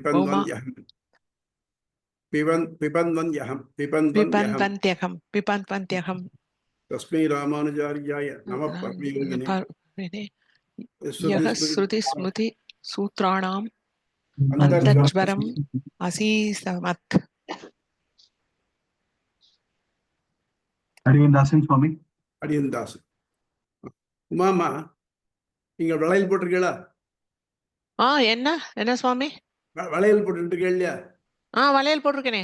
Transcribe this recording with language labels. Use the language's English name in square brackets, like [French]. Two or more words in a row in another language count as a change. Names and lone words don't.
[Sanskrit] पिबन्वन्त्यहम् तस्मै रामानुजार्याय नमः परमयोगिने यः श्रुतिस्मृति सूत्राणाम् अन्तर्ज्वरम् अन्तःज्वरम् असीसमत् [Tamil] அடியந்தாசன் சுவாமி. அடியந்தாசன். உமாமா, நீங்க வளையல் போட்டிருக்கீங்களா? என்ன என்ன சுவாமி? வளையல் போட்டுருக்கீங்க இல்லையா? வளையல் போட்டிருக்கேனே.